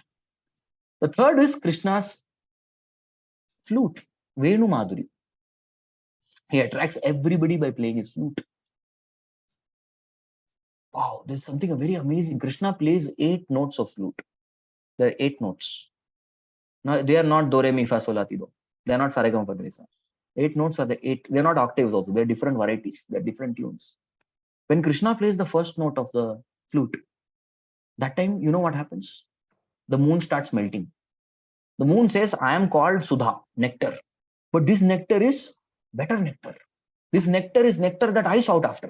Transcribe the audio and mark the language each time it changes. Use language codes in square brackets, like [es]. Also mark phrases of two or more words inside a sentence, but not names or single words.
[en] The third is Krishna's flute, Venu Madhuri. He attracts everybody by playing his flute. Wow, there's something very amazing. Krishna plays 8 notes of flute. There are 8 notes. Now, they are not do, re, mi, fa, sol, la, ti, do. They are not sa, re, ga, ma, pa, da, ni, sa. 8 notes are the 8. They're not octaves also. They're different varieties. They're different tunes. When Krishna plays the first note of the flute, that time, you know what happens? The moon starts melting. The moon says, I am called Sudha, nectar. But this nectar is better nectar. This nectar is nectar that I sought after.